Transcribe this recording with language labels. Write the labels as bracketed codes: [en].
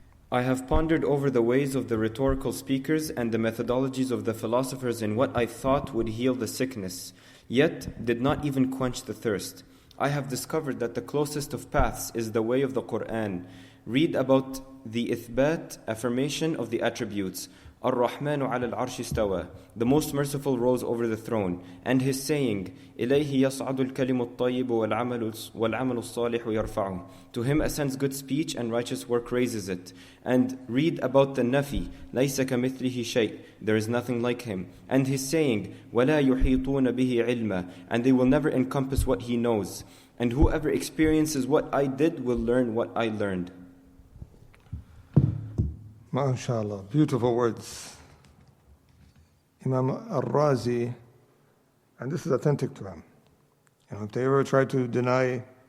[en] I have pondered over the ways of the rhetorical speakers and the methodologies of the philosophers in what I thought would heal the sickness, yet did not even quench the thirst. I have discovered that the closest of paths is the way of the Quran. Read about the ithbat, affirmation of the attributes. Ar-Rahmanu ala al-Arsh istawa. The most merciful rose over the throne. And his saying, [ar] إِلَيْهِ يَصْعَدُ الْكَلِمُ الطَّيِّبُ وَالْعَمَلُ الصَّالِحُ يَرْفَعُهُ. [en] To him ascends good speech and righteous work raises it. And read about the nafi, [ar] لَيْسَ كَمِثْلِهِ شَيْءٍ. [en] There is nothing like him. And his saying, [ar] وَلَا يُحِيطُونَ بِهِ عِلْمًا. [en] And they will never encompass what he knows. And whoever experiences what I did will learn what I learned. MashaAllah, beautiful words. Imam Al-Razi, and this is authentic to him. If they ever try to deny